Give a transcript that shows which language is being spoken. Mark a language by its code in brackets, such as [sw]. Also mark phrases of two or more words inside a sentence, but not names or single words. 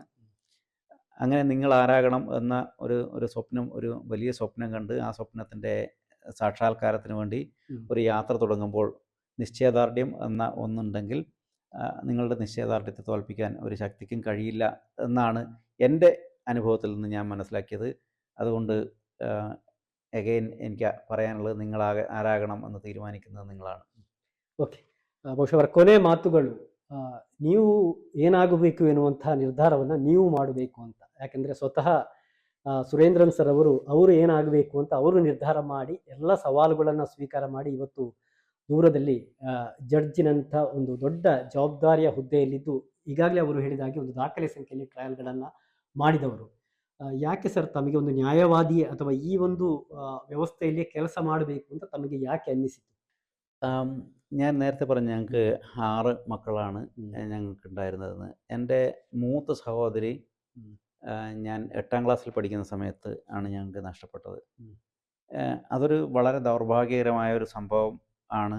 [ml] അങ്ങനെ നിങ്ങൾ ആരാകണം എന്ന ഒരു സ്വപ്നം, ഒരു വലിയ സ്വപ്നം കണ്ട് ആ സ്വപ്നത്തിൻ്റെ സാക്ഷാത്കാരത്തിന് വേണ്ടി ഒരു യാത്ര തുടങ്ങുമ്പോൾ നിശ്ചയദാർഢ്യം എന്ന ഒന്നുണ്ടെങ്കിൽ നിങ്ങളുടെ നിശ്ചയദാർഢ്യത്തെ തോൽപ്പിക്കാൻ ഒരു ശക്തിക്കും കഴിയില്ല എന്നാണ് എൻ്റെ അനുഭവത്തിൽ നിന്ന് ഞാൻ മനസ്സിലാക്കിയത്. അതുകൊണ്ട് എഗെയിൻ എനിക്ക് പറയാനുള്ളത്, നിങ്ങൾ ആരാകണം എന്ന് തീരുമാനിക്കുന്നത് നിങ്ങളാണ്. [kn] ಓಕೆ, ಬಹುಶಃ ಅವರ ಕೊನೆ ಮಾತುಗಳು ನೀವು ಏನಾಗಬೇಕು ಎನ್ನುವಂಥ ನಿರ್ಧಾರವನ್ನು ನೀವು ಮಾಡಬೇಕು ಅಂತ. ಯಾಕೆಂದರೆ ಸ್ವತಃ ಸುರೇಂದ್ರನ್ ಸರ್ ಅವರು ಏನಾಗಬೇಕು ಅಂತ ಅವರು ನಿರ್ಧಾರ ಮಾಡಿ ಎಲ್ಲ ಸವಾಲುಗಳನ್ನು ಸ್ವೀಕಾರ ಮಾಡಿ ಇವತ್ತು ದೂರದಲ್ಲಿ ಜಡ್ಜಿನಂಥ ಒಂದು ದೊಡ್ಡ ಜವಾಬ್ದಾರಿಯ ಹುದ್ದೆಯಲ್ಲಿದ್ದು, ಈಗಾಗಲೇ ಅವರು ಹೇಳಿದಾಗೆ ಒಂದು ದಾಖಲೆ ಸಂಖ್ಯೆಯಲ್ಲಿ ಟ್ರಯಲ್ಗಳನ್ನು ಮಾಡಿದವರು. ಯಾಕೆ ಸರ್ ತಮಗೆ ಒಂದು ന്യായവാദി ಅಥವಾ ഈ ಒಂದು വ്യവസ്ഥയിൽ ಕೆಲಸ ಮಾಡಬೇಕು ಅಂತ ತಮಗೆ ಯಾಕೆ ಅನ್ನಿಸಿತು? [ml] ഞാൻ നേരത്തെ പറഞ്ഞു, ഞങ്ങൾക്ക് 6 മക്കളാണ് ഞങ്ങൾക്കുണ്ടായിരുന്നതെന്ന്. എൻ്റെ മൂത്ത സഹോദരി ഞാൻ 8ാം ക്ലാസ്സിൽ പഠിക്കുന്ന സമയത്ത് ആണ് ഞങ്ങൾക്ക് നഷ്ടപ്പെട്ടത്. അതൊരു വളരെ ദൗർഭാഗ്യകരമായ ഒരു സംഭവം ആണ്.